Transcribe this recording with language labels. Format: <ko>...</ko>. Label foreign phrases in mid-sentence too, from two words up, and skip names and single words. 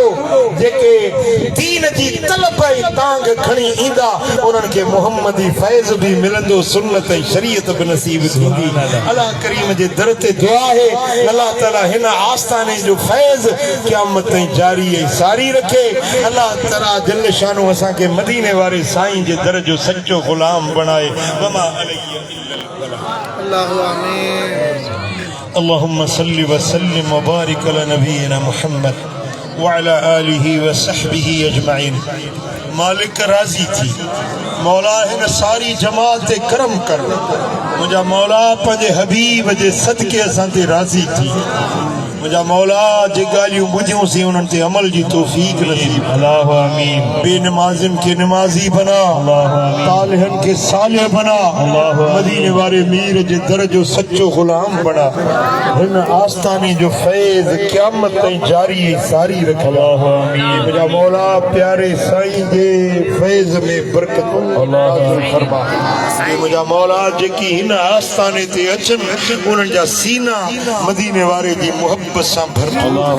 <sd>जेके दीन जी तलब ऐं तांग खणी ईंदा उन्हनि खे मुहम्मदी फैज़ बि मिलंदो सुन्नत ऐं शरीयत बि नसीब थींदी अल्लाह करीम जे दर ते दुआ है अल्लाह ताला हिन आस्थाने जो फैज़ क़यामत ताईं जारी ऐं सारी रखे</sd> <ar>الله تعالى جل شانه</ar> <sd>असांखे मदीने वारे साईं जे दर जो सच्चो गुलाम बणाए</sd> <ar>وما عليه اللهم آمين. اللهم صل وسلم وبارك على نبينا محمد وعلى آله وصحبه أجمعين.</ar> <sd>मालिक राज़ी थी मौला हिन सारी जमात ते करम कर मुंहिंजा मौला पंहिंजे हबीब जे सदके असां ते राज़ी थी मुंहिंजा मौला जे ॻाल्हियूं ॿुधियूंसीं उन्हनि ते अमल जी तौफ़ीक़ नसीब</sd> <ar>اللهم آمين</ar> <ur>بےنمازین کے نمازی بنا طالحین کے صالح بنا</ur> <sd>मदीने वाले मीर जे दर जो सच्चो गुलाम बना हिन आस्थाने जो फैज़ क़यामत ताईं जारी ऐं सारी रख</sd> <ar>اللهم آمين</ar> <sd>मुंहिंजा मौला प्यारे साईं जे फैज़ में बरकतूं नाज़िल फरमा मुंहिंजा मौला जेकी हिन आस्थाने ते अचनि उन्हनि जा सीना मदीने वारे जी मुहब्बत सां भरपूर</sd>